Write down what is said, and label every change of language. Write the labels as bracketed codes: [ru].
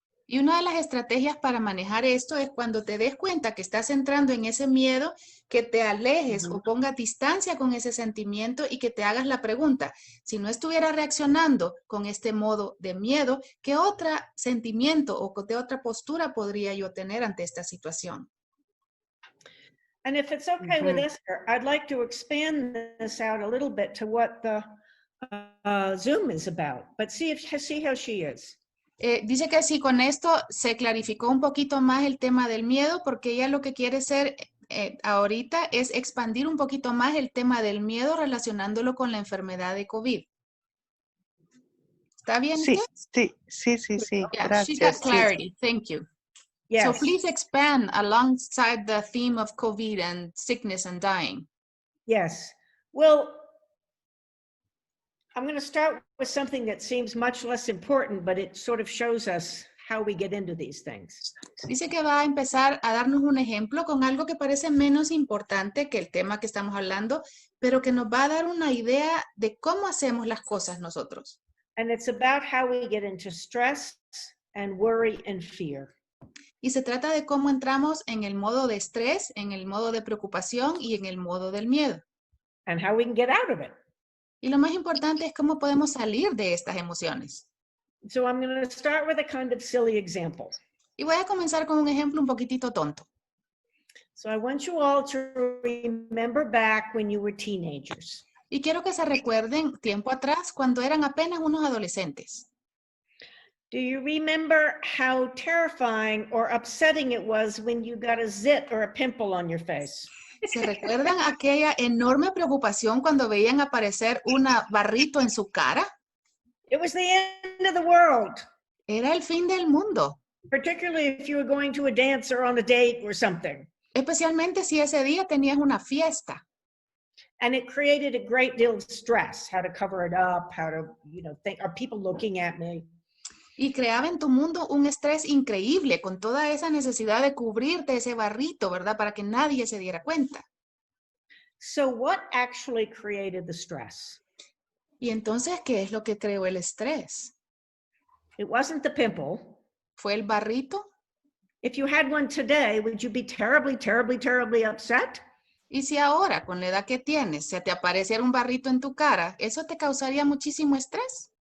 [es] Y una de las estrategias para manejar esto es cuando te des cuenta que estás entrando en ese miedo, que te alejes o pongas distancia con ese sentimiento y que te hagas la pregunta, si no estuviera reaccionando con este modo de miedo, ¿qué otro sentimiento o qué otra postura podría yo tener ante esta situación? [en] And if it's okay with Esther, I'd like to expand this out a little bit to what the Zoom is about, but see how she is. [es] Dice que sí, con esto se clarificó un poquito más el tema del miedo, porque ella lo que quiere hacer ahorita es expandir un poquito más el tema del miedo relacionándolo con la enfermedad de COVID. ¿Está bien Sí, usted? sí. [en] Yeah, she [es] Gracias. [en] got [es] Sí. [en] clarity. Thank you. Yes. So please expand alongside the theme of COVID and sickness and dying. Yes. Well, I'm going to start with something that seems much less important, but it sort of shows us how we get into these things. [es] Dice que va a empezar a darnos un ejemplo con algo que parece menos importante que el tema que estamos hablando, pero que nos va a dar una idea de cómo hacemos las cosas nosotros. [en] And it's about how we get into stress and worry and fear. [es] Y se trata de cómo entramos en el modo de estrés, en el modo de preocupación y en el modo del miedo. [en] And how we can get out of it. [es] Y lo más importante es cómo podemos salir de estas emociones. [en] So I'm going to start with a kind of silly example. [es] Y voy a comenzar con un ejemplo un poquitito tonto. [en] So I want you all to remember back when you were teenagers. [es] Y quiero que se recuerden tiempo atrás cuando eran apenas unos adolescentes. [en] Do you remember how terrifying or upsetting it was when you got a zit or a pimple on your face? [es] ¿Se recuerdan aquella enorme preocupación cuando veían aparecer un barrito en su cara? [en] It was the end of the world, [es] Era el fin del mundo, [en] particularly if you were going to a dance or on a date or something. [es] especialmente si ese día tenías una fiesta. [en] And it created a great deal of stress, how to cover it up, how to, think, are people looking at me? [es] Y creaba en tu mundo un estrés increíble con toda esa necesidad de cubrirte ese barrito, ¿verdad? Para que nadie se diera cuenta. [en] So what actually created the stress? [es] Y entonces, ¿qué es lo que creó el estrés? [en] It wasn't the pimple. [es] ¿Fue el barrito? [en] If you had one today, would you be terribly, terribly, terribly upset? [es] Y si ahora, con la edad que tienes, se te apareciera un barrito en tu cara, ¿eso te causaría muchísimo estrés?